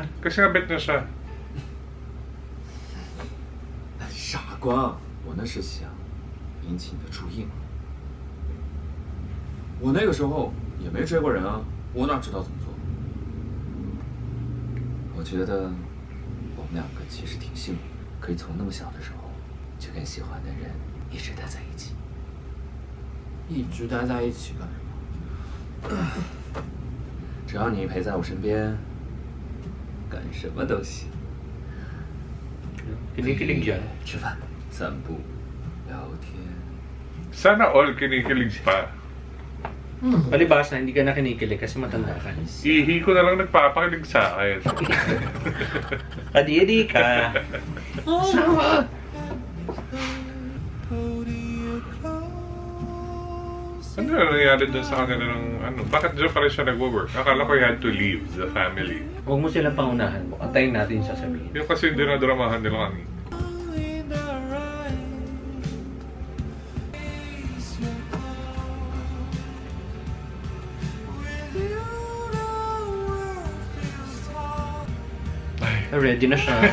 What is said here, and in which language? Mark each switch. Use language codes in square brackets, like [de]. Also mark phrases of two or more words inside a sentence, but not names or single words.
[tl] Kasi nga bet na siya. [zh] 傻瓜，我那是想引起你的注意嘛。我那个时候也没追过人啊，我哪知道怎么做？我觉得我们两个其实挺幸运，可以从那么小的时候就跟喜欢的人一直待在一起。一直待在一起干什么？只要你陪在我身边，干什么都行。 [tl] Kinikilig yan. [zh] 吃饭、散步、聊天。 [tl] Sana all kinikilig pa. Palibas na hindi ka na kinikilig kasi matanda ka. Ihi ko na lang nagpapakilig sa akin. Adi-adi ka. Ano na nangyari dun sa kanila ng ano? Bakit dyan pa rin siya nag-work? Akala ko [en] he had to leave the family. [tl] Huwag mo silang pangunahan mo. Antayin natin yung sasabihin. Yung kasi yung dinadramahan nila kanina. Ready na siya.